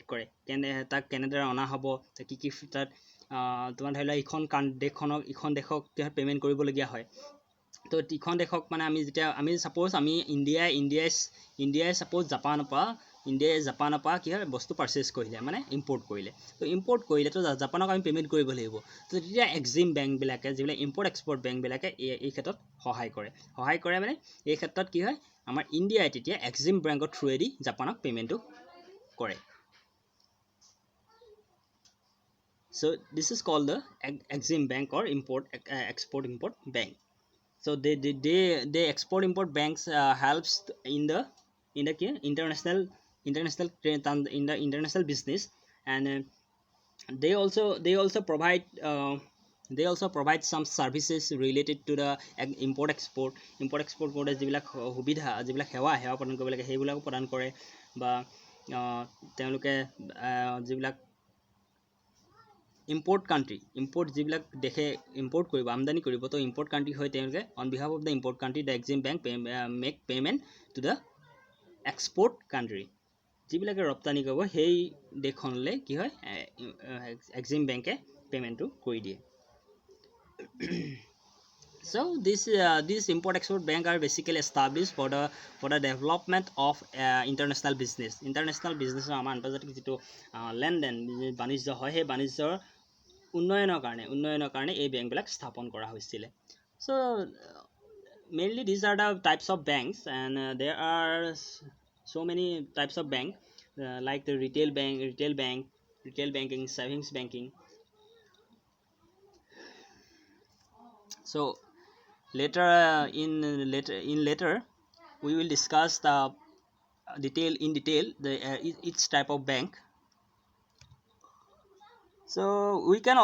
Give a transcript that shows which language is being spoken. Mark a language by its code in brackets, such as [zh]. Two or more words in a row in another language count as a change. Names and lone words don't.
[as] কৰে তাক কেনেদৰে অনা হ'ব কি তাত তোমাৰ ধৰি লোৱা ইখন দেশক পে'মেণ্ট কৰিবলগীয়া হয় তো ইখন দেশক মানে আমি ছাপ'জ আমি ইণ্ডিয়াই ছাপ'জ জাপানৰ পৰা কি হয় বস্তু পাৰ্চেছ কৰিলে মানে ইম্পৰ্ট কৰিলে তো জাপানক আমি পে'মেণ্ট কৰিব লাগিব তো তেতিয়া এক্সিম বেংকবিলাকে যিবিলাক [en] import export [as] বেংকবিলাকে এই ক্ষেত্ৰত সহায় কৰে মানে এই ক্ষেত্ৰত কি হয় আমাৰ ইণ্ডিয়াই তেতিয়া এক্সিম বেংকৰ থ্ৰুৱেদি জাপানক পে'মেণ্টটো কৰে [en] so this is called the exim bank or export import bank so they export import banks helps in the international business and they also provide some services related to the import export [as] কৰোঁতে যিবিলাক সুবিধা যিবিলাক সেৱা প্ৰদান কৰিব লাগে সেইবিলাকো প্ৰদান কৰে বা তেওঁলোকে যিবিলাক ইম্পৰ্ট যিবিলাক দেশে ইম্পৰ্ট কৰিব আমদানি কৰিব তো [en] import country [as] হয় তেওঁলোকে [en] on behalf of the import country the Exim bank make payment to the export country [as] যিবিলাকে ৰপ্তানি কৰিব সেই দেশখনলৈ কি হয় এক্সিম বেংকে পে'মেণ্টটো কৰি দিয়ে [en] so these import export bank are basically established for the development of international business [as] আমাৰ আন্তৰ্জাতিক যিটো লেনদেন বাণিজ্য হয় সেই বাণিজ্যৰ উন্নয়নৰ কাৰণে এই বেংকবিলাক স্থাপন কৰা হৈছিলে [en] so mainly these are the types of banks and there are so many types of bank like the retail banking savings banking so later we will discuss the detail the each type of bank so we can